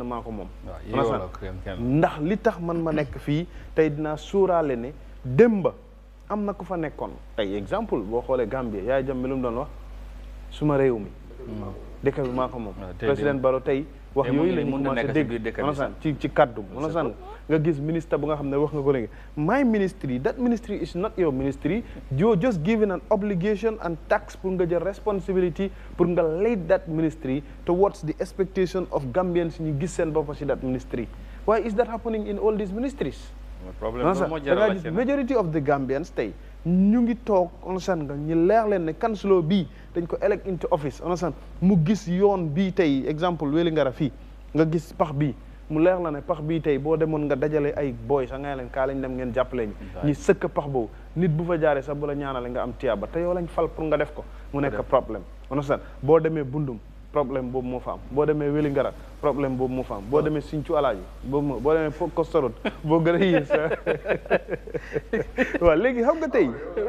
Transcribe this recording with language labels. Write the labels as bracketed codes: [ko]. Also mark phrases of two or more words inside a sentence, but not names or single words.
[wo] maa ko moom onasan ndax li tax man ma nekk fii tey dinaa suuraale ne démba am na ku fa nekkoon tey exemple boo xoolee Gambia Yahya Jammeh lu mu doon wax suma réew mi dëkk bi maa ko moom président Barrow tey wax yooyu la ñu commencé dégg onasan ci kaddu onasan nga gis ministre bu nga xam ne wax nga ko léegi [en] my ministry that ministry is not your ministry you're just given an obligation and [wo] tax pour nga jël responsibility pour nga [en] lead that ministry towards the expectation of Gambians [wo] ñu gis seen bopp si [en] that ministry why is that happening in all these ministries? Majority of the Gambians [wo] tey ñu ngi toog understand nga ñu leer leen ne councilor bii dañ ko [en] elect into office [wo] understand mu gis yoon bii tey exemple Wellingara fii nga gis pax bii mu leer la ne pax bii tey boo demoon nga dajale ay boy sax nga leen kaa lañ dem ngeen jàppale ñi sëkk pax boobu nit bu fa jaaree sax bu la ñaanale nga am tiyaaba te yow lañ fal pour nga def ko mu nekk problème understand boo demee Bundum problème boobu moo fa am boo demee Wellingara problème boobu moo fa am boo demee Sinthiou Alaaji boobu boo demee Kostorot boo gën a yées waaw léegi xam nga tey